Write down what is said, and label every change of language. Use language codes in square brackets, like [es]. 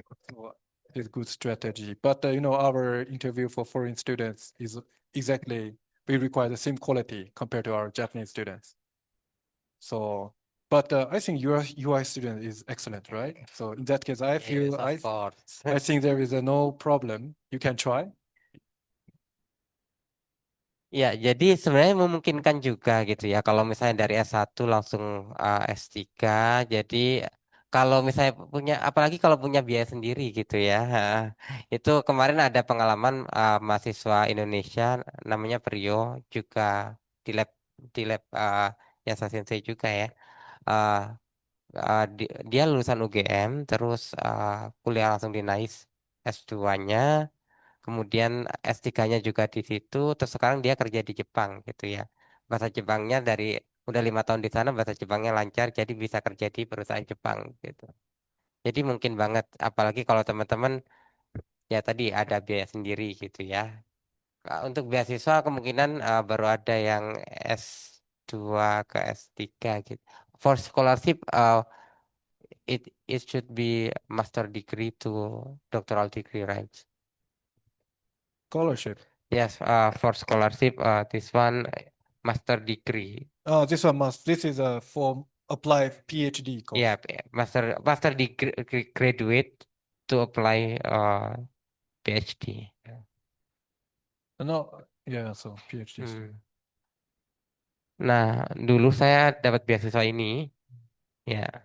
[en] So it's good strategy. But our interview for foreign students is exactly, we require the same quality compared to our Japanese students. So, but I think your UI student is excellent, right? So in that case, I feel Yes, of course. I think there is no problem. You can try. [id] Ya, jadi sebenarnya memungkinkan juga gitu ya. Kalau misalnya dari S1 langsung S3, jadi kalau misalnya punya, apalagi kalau punya biaya sendiri gitu ya. Itu kemarin ada pengalaman mahasiswa Indonesia namanya Prio juga di lab Yasa Sensei juga ya. Uh, dia lulusan UGM, terus kuliah langsung di NAIST S2-nya. Kemudian S3-nya juga di situ, terus sekarang dia kerja di Jepang gitu ya. Bahasa Jepangnya dari udah 5 tahun di sana, bahasa Jepangnya lancar, jadi bisa kerja di perusahaan Jepang gitu. Jadi mungkin banget, apalagi kalau teman-teman ya tadi ada biaya sendiri gitu ya. Untuk beasiswa kemungkinan baru ada yang S2 ke S3 gitu. [en] For scholarship, it should be master degree to doctoral degree, right? Scholarship. Yes, for scholarship, this one master degree. This one this is a for apply PhD course. Yeah, master degree graduate to apply PhD. No, yeah, so PhD. Hmm. [id] Nah, dulu saya dapat beasiswa ini, ya.